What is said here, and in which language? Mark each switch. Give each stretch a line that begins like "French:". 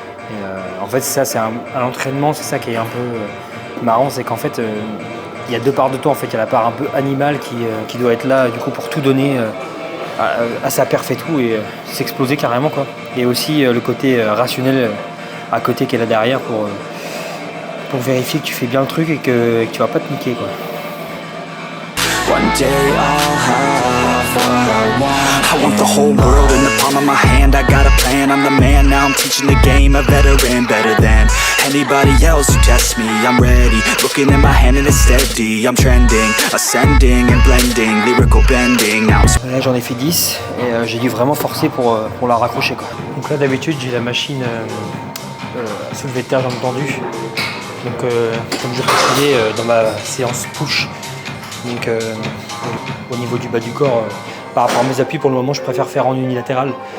French: Et, en fait ça c'est à l'entraînement, c'est ça qui est un peu marrant, c'est qu'en fait il y a deux parts de toi en fait. Il y a la part un peu animale qui doit être là du coup pour tout donner à sa perf et tout, et s'exploser carrément, quoi. Et aussi le côté rationnel à côté qui est là derrière pour vérifier que tu fais bien le truc et que tu vas pas te niquer, quoi.
English: One day I'll have what I want. I want the whole world in the palm of my hand. I got a plan, I'm the man. Now I'm teaching the game, a veteran, better than anybody else who tests me. I'm ready, looking at my hand and it's steady. I'm trending, ascending and blending, lyrical bending. Now
French: Là j'en ai fait 10 et j'ai dû vraiment forcer pour la raccrocher, quoi. Donc là d'habitude j'ai la machine à soulever de terre jambes tendues. Donc comme je précisais dans ma séance push, donc au niveau du bas du corps, par rapport à mes appuis pour le moment je préfère faire en unilatéral.